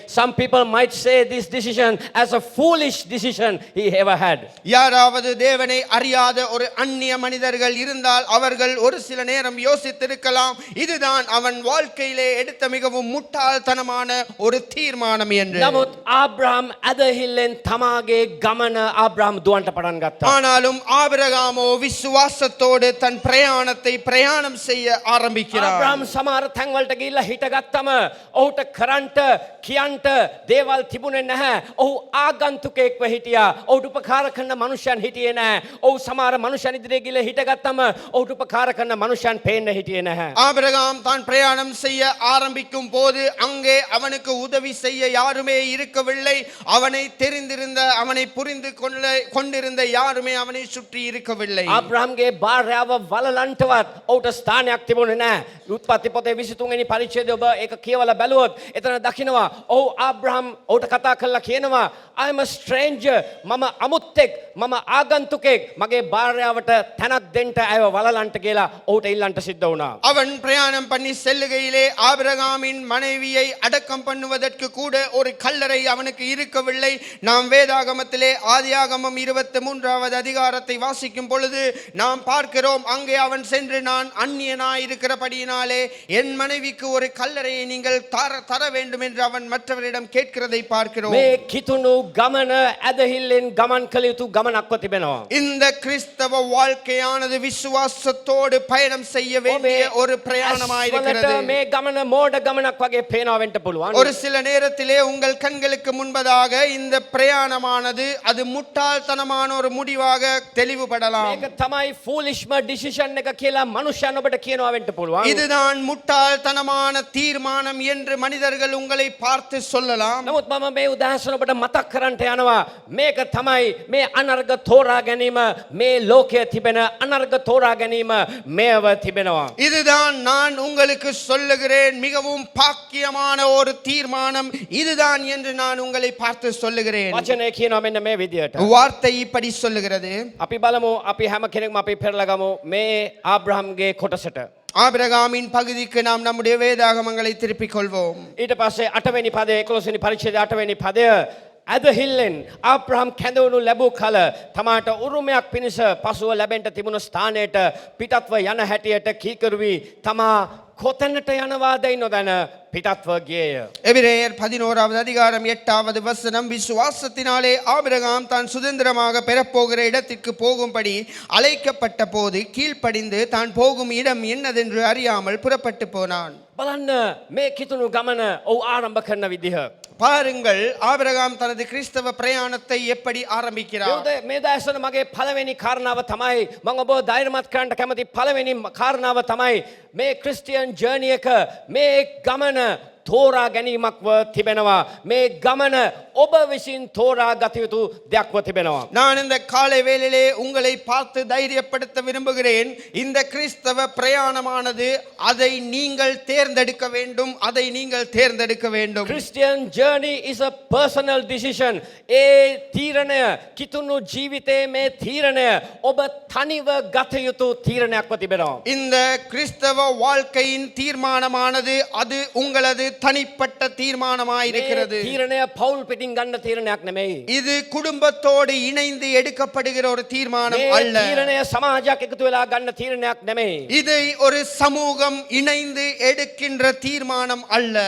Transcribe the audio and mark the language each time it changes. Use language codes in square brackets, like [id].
[en] Some people might say this decision as a foolish decision he ever had. [ta] யாராவது தேவனை அறியாத ஒரு அந்நிய மனிதர்கள் இருந்தால் அவர்கள் ஒரு சில நேரம் யோசித்திருக்கலாம் இதுதான் அவன் வாழ்க்கையிலே எடுத்த மிகவும் முட்டாள்தனமான ஒரு தீர்மானம் என்று. [si] නමුත් ආබ්‍රහම් ඇදහිල්ලෙන් තමාගේ ගමන ආබ්‍රහම් දුවන්ට පටන් ගත්තා. ஆனாலும் ஆபிரகாமோ விசுவாசத்தோடு தன் பிரயாணம் செய்ய ஆரம்பிக்கிறார். ආබ්‍රහම් සමහර තැන්වලට ගිහිල්ලා හිටගත්තම ඔහුට කරන්ට කියන්ට දේවල් තිබුණේ නැහැ. ඔහු ආගන්තුකෙක්ව හිටියා. ඔහුට උපකාර කරන මනුෂ්‍යයන් හිටියේ නැහැ. ඔහු සමහර මනුෂ්‍යයන් ඉදිරියේ ගිහිල්ලා හිටගත්තම ඔහුට උපකාර කරන මනුෂ්‍යයන් පේන්න හිටියේ නැහැ. [ta] ஆபிரகாம் தான் பிரயாணம் செய்ய ஆரம்பிக்கும் போது அங்கே அவனுக்கு உதவி செய்ய யாருமே இருக்கவில்லை. அவனை தெரிந்திருந்த அவனை புரிந்து கொண்டிருந்த யாருமே அவனை சுற்றி இருக்கவில்லை. [si] ආබ්‍රහම්ගේ භාර්යාව වලලන්ටවත් ඔහුට ස්ථානයක් තිබුණේ නැහැ. උත්පත්ති පොතේ 23 වෙනි පරිච්ඡේදය ඔබ ඒක කියවලා බැලුවොත් එතන දකින්නවා ඔහු ආබ්‍රහම් ඔහුට කතා කරලා කියනවා [en] I am a stranger [si] මම අමුත්තෙක් මම ආගන්තුකෙක් මගේ භාර්යාවට තැනක් දෙන්න අයව වලලන්ට කියලා ඔහුට ඉල්ලන්ට සිද්ධ වුණා. [ta] அவன் பிரயாணம் பண்ணி செல்லுகையிலே ஆபிரகாமின் மனைவியை அடக்கம் பண்ணுவதற்கு கூட ஒரு கல்லறை அவனுக்கு இருக்கவில்லை. நாம் வேதாகமத்திலே ஆதியாகமம் 23வது அதிகாரத்தை வாசிக்கும் பொழுது நாம் பார்க்கிறோம் அங்கே அவன் சென்று நான் அந்நியனாய் இருக்கிறபடியினாலே என் மனைவிக்கு ஒரு கல்லறையை நீங்கள் தர வேண்டும் என்று அவன் மற்றவரிடம் கேட்கிறதை பார்க்கிறோம். [si] මේ කිතුණු ගමන ඇදහිල්ලෙන් ගමන් කළ යුතු ගමනක්ව තිබෙනවා. [ta] இந்த கிறிஸ்தவ வாழ்க்கையானது விசுவாசத்தோடு பயணம் செய்ய வேண்டிய ஒரு பிரயாணமாய் இருக்கிறது. [si] මේ ගමන මෝඩ ගමනක් වගේ පේනවා වෙන්න පුළුවන්. [ta] ஒரு சில நேரத்திலே உங்கள் கண்களுக்கு முன்பதாக இந்த பிரயாணமானது அது முட்டாள்தனமான ஒரு முடிவாக தெளிவுபடலாம். [si] මේක තමයි [en] ෆූලිෂ්ම ඩිසිෂන් [si] එක කියලා මනුෂ්‍යයන් ඔබට කියනවා වෙන්න පුළුවන්. [ta] இதுதான் முட்டாள் முட்டாள்தனமான தீர்மானம் என்று மனிதர்கள் உங்களை பார்த்து சொல்லலாம். [si] නමුත් මම මේ උදාහරණ ඔබට මතක් කරන්නට යනවා. මේක තමයි මේ අනර්ග තෝරා ගැනීම, මේ ලෝකයේ තිබෙන අනර්ග තෝරා ගැනීම මේව තිබෙනවා. [ta] இதுதான் நான் உங்களுக்கு சொல்லுகிறேன், மிகவும் பாக்கியமான ஒரு தீர்மானம் இதுதான் என்று நான் உங்களை பார்த்து சொல்லுகிறேன். [si] වචනය කියනවා මෙන්න මේ විදියට. [ta] வார்த்தை இப்படி சொல்லுகிறது. [si] අපි බලමු අපි හැම කෙනෙක්ම අපි පෙරලා ගමු මේ ආබ්‍රහම්ගේ කොටසට. [ta] ஆபிரகாமின் பகுதிக்கு நாம் நம்முடைய வேதாகமங்களை திருப்பிக் கொள்வோம். [si] ඊට පස්සේ 8 වෙනි පදය 11 වෙනි පරිච්ඡේදයේ 8 වෙනි පදය ඇදහිල්ලෙන් ආබ්‍රහම් කැඳවනු ලැබූ කල තමාට උරුමයක් පිණිස පසුව ලැබෙන්න තිබුණු ස්ථානයට පිටත්ව යන හැටියට කීකරු වී තමා කොතැනට යනවාදයි නොදැන පිටත්ව ගියේය. [ta] எபிரேயர் 11வது அதிகாரம் 8வது வசனம், விசுவாசத்தினாலே ஆபிரகாம் தான் சுதந்திரமாக பெறப்போகிற இடத்திற்கு போகும்படி அழைக்கப்பட்ட போது கீழ்ப்படிந்து தான் போகும் இடம் என்னதென்று அறியாமல் புறப்பட்டு போனான். [si] බලන්න මේ කිතුණු ගමන ඔව් ආරම්භ කරන විදිහ. [ta] பாருங்கள், ஆபிரகாம் தனது கிறிஸ்தவ பிரயாணத்தை எப்படி ஆரம்பிக்கிறார். [si] මේ දැසන මගේ පළවෙනි කාරණාව තමයි මම ඔබ ධෛර්යමත් කරන්න කැමති පළවෙනි කාරණාව තමයි මේ [en] Christian journey [si] එක මේ ගමන තෝරා ගැනීමක්ව තිබෙනවා. මේ ගමන ඔබ විසින් තෝරා ගත යුතු දෙයක්ව තිබෙනවා. [ta] நான் இந்த காலை வேளையிலே உங்களை பார்த்து தைரியப்படுத்த விரும்புகிறேன். இந்த கிறிஸ்தவ பிரயாணமானது அதை நீங்கள் தேர்ந்தெடுக்க வேண்டும், அதை நீங்கள் தேர்ந்தெடுக்க வேண்டும். [en] Christian journey is a personal decision. [si] ඒ තීරණය කිතුණු ජීවිතයේ මේ තීරණය ඔබ තනිව ගත යුතු තීරණයක්ව තිබෙනවා. [ta] இந்த கிறிஸ்தவ வாழ்க்கையின் தீர்மானமானது அது உங்களது தனிப்பட்ட தீர்மானமாயிருக்கிறது. [si] මේ තීරණය පෞල් පිටින් ගන්න තීරණයක් නෙමෙයි. [ta] இது குடும்பத்தோடு இணைந்து எடுக்கப்படுகிற ஒரு தீர்மானம் [si] මේ [ta] அல்ல. [si] තීරණය සමාජයක් එකතු වෙලා ගන්න තීරණයක් නෙමෙයි. [ta] இதை ஒரு சமூகம் இணைந்து எடுக்கின்ற தீர்மானம் அல்ல.